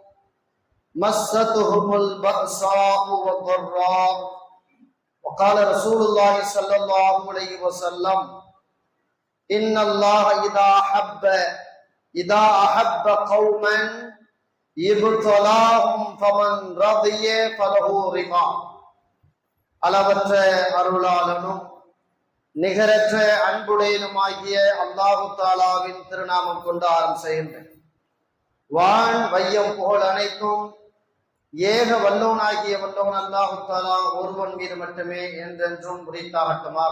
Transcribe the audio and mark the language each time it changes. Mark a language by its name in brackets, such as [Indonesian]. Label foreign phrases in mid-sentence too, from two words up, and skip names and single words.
[Arabic] مستهم البأساء والضراء وقال رسول الله صلى الله عليه وسلم: إن الله إذا أحب قوما ابتلاهم فمن رضي فله رضا. [Tamil] அளவற்ற அருளாளனும் நிகரற்ற அன்புடையனுமாகிய [Arabic] الله تعالى [Tamil] திருநாமம் கொண்டு ஆரம்பிக்கின்றேன். வான் வையம் புகழ் அனைத்தும் ஏக வல்லவனாகிய வல்லவன் [Arabic] الله تعالى [Tamil] ஒருவன் மீது மட்டுமே என்றென்றும் உரித்தாகட்டுமாக.